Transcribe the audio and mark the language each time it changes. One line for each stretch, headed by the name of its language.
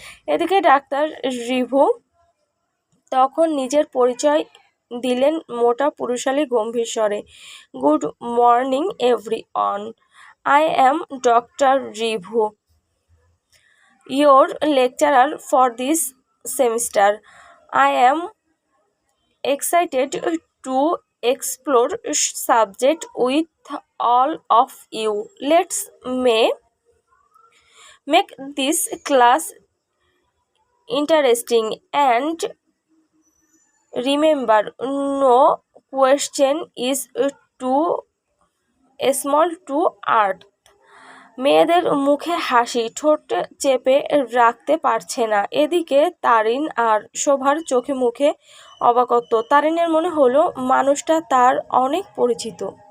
Bangla: এদিকে doctor review তখন নিজের পরিচয় দিলেন মোটা পুরুষালী গম্ভীর স্বরে।
English: Good morning everyone, I am doctor Rivu, your lecturer for this semester. I am excited to explore subject with all of you. Let's make this class interesting, and remember, no question is too small to earth.
Bangla: মেয়েদের মুখে হাসি ঠোঁট চেপে রাখতে পারছে না। এদিকে তারিন আর শোভার চোখে মুখে অবাকত্ব। তারিনের মনে হলো মানুষটা তার অনেক পরিচিত।